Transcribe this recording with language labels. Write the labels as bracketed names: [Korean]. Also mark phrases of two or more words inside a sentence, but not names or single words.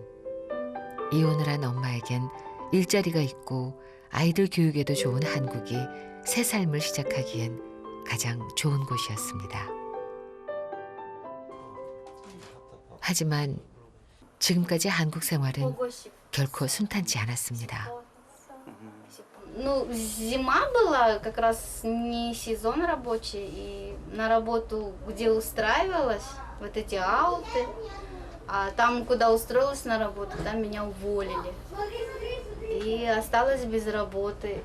[Korean] 이혼을 한 엄마에겐 일자리가 있고 아이들 교육에도 좋은 한국이 새 삶을 시작하기엔 가장 좋은 곳이었습니다. 하지만 지금까지 한국 생활은 결코 순탄치 않았습니다. [Russian] Ну, зима была, как раз не сезон рабочий, и на работу, где устраивалась, вот эти ауты, а там, куда устроилась на работу, там меня уволили. И осталась без работы.